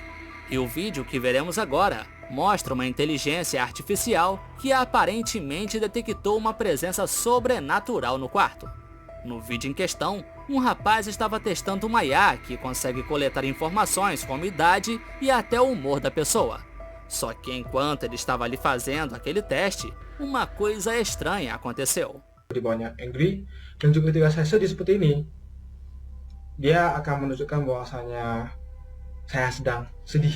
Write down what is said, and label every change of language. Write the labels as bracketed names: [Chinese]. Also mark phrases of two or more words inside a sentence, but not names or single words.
[Portuguese] E o vídeo que veremos agora mostra uma inteligência artificial que aparentemente detectou uma presença sobrenatural no quarto. No vídeo em questão, um rapaz estava testando uma IA que consegue coletar informações como idade e até o humor da pessoa. Só que enquanto ele estava ali fazendo aquele teste, uma coisa estranha aconteceu. [Indonesian] Di bawahnya angry, dan juga ketika saya sedih seperti ini, dia akan menunjukkan bahwasanya saya sedang sedih.